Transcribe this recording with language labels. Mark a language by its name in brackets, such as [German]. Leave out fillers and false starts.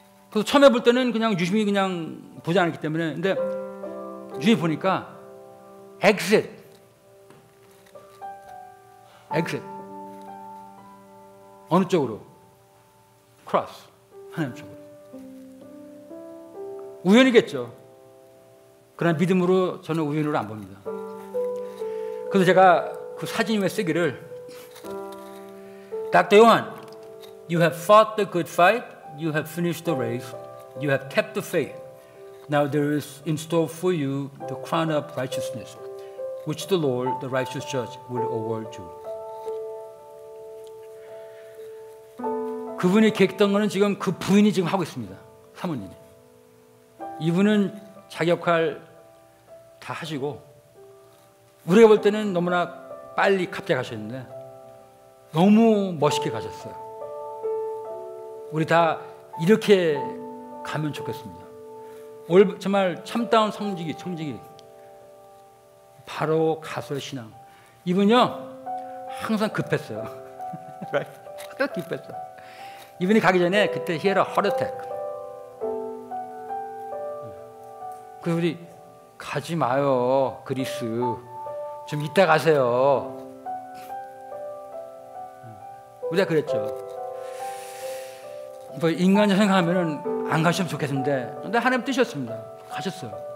[Korean] 그래서 처음에 볼 때는 그냥 유심히 그냥 보지 않았기 때문에 근데 유심히 보니까 exit 어느 쪽으로? cross 하나님 쪽으로. 우연이겠죠. 그러나 믿음으로 저는 우연으로 안 봅니다. 그래서 제가 그 사진 위에 쓰기를 Dr. [English] Yohan, you have fought the good fight, you have finished the race, you have kept the faith. Now there is in store for you the crown of righteousness, which the Lord, the righteous judge, will award you. [Korean] 그분이 계획했던 거는 지금 그 부인이 지금 하고 있습니다. 사모님이. 이분은 자기 역할 다 하시고 우리가 볼 때는 너무나 빨리 갑자기 가셨는데 너무 멋있게 가셨어요. 우리 다 이렇게 가면 좋겠습니다. 올 정말 참다운 청지기 바로 가수의 신앙. 이분요 항상 급했어요. 항상 급했어. 이분이 가기 전에 그때 [English] he had a heart attack. [Korean] 그래서 우리 가지 마요 그리스 좀 이따 가세요. 우리가 그랬죠. 뭐 인간이 생각하면은 안 가시면 좋겠는데 근데 하나님 뜻이었습니다. 가셨어요.